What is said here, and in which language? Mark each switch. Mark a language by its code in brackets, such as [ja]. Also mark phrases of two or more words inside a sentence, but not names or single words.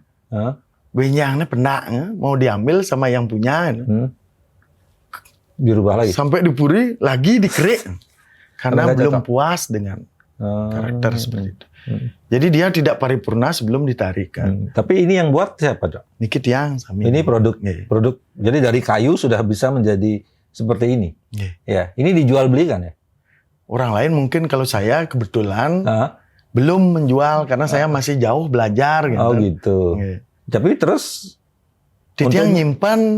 [id] Benyangnya penaknya mau diambil sama yang punya. Dirubah lagi. Sampai dipuri lagi dikerik. Karena belum puas dengan karakter seperti itu. Jadi dia tidak paripurna sebelum ditarikan. Tapi ini yang buat siapa, Cok? [ban] Niki tiang sami. [id] Ini produk. Jadi dari kayu sudah bisa menjadi seperti ini. Ya, ini dijual belikan ya. Orang lain mungkin, kalau saya kebetulan belum menjual karena saya masih jauh belajar gitu. Oh gitu. Tapi terus [ban] Titiang nyimpan